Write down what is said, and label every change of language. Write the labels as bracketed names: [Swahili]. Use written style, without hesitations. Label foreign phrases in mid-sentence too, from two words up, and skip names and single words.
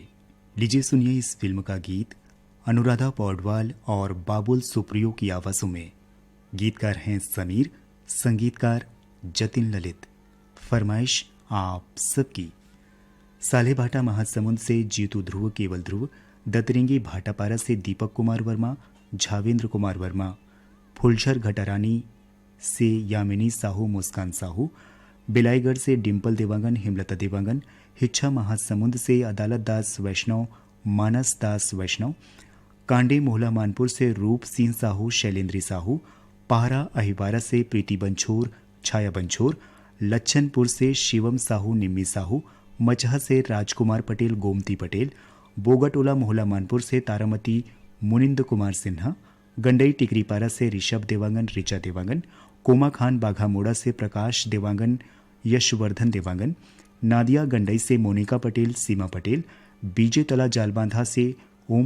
[Hindi] लीजिए सुनिए इस फिल्म का गीत अनुराधा पौडवाल और बाबुल सुप्रियो की आवाज़ों में। गीतकार हैं समीर, संगीतकार जतिन ललित। फरमाइश आप सबकी। साले भाटा महासमुंद से जीतू ध्रुव केवल ध्रुव, दतरेंगी भाटापारा से दीपक कुमार वर्मा, झावेंद्र कुमार वर्मा, फुलझर घटारानी से यामिनी साहू, मुस्कान साहू, बिलाईगढ़ से डिम्पल देवांगन, हेमलता देवांगन, हिच्छा महासमुंद से अदालत दास वैष्णव, मानस दास वैष्णव, कांडे मोहला मानपुर से रूप सिंह साहू, शैलेंद्री साहू, पाहरा अहिवारा से प्रीति बंछोर, छाया बंछोर, लच्छनपुर से शिवम साहू, निम्मी साहू, मचहा से राजकुमार पटेल, गोमती पटेल, बोगाटोला मोहला मानपुर से तारामती मुनिंद कुमार सिन्हा, गंडई टिकरीपारा से ऋषभ देवांगन, ऋचा देवांगन, कोमा खान बाघा मोड़ा से प्रकाश देवांगन, यशवर्धन देवांगन, नादिया गंडई से मोनिका पटेल, सीमा पटेल, बीजे तला जालबांधा से ओम